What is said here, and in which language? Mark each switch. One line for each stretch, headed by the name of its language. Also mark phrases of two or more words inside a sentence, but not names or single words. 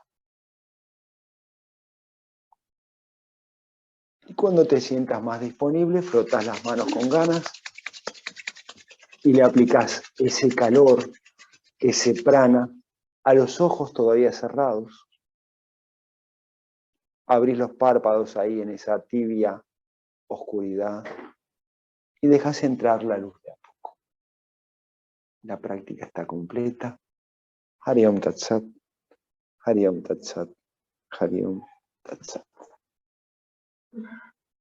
Spanish: Y cuando te sientas más disponible, frotas las manos con ganas y le aplicás ese calor, ese prana, a los ojos todavía cerrados. Abrís los párpados ahí en esa tibia oscuridad y dejas entrar la luz de a poco. La práctica está completa.
Sanskrit: Hari Om Tat Sat, Hari Om Tat Sat, Hari Om Tat Sat.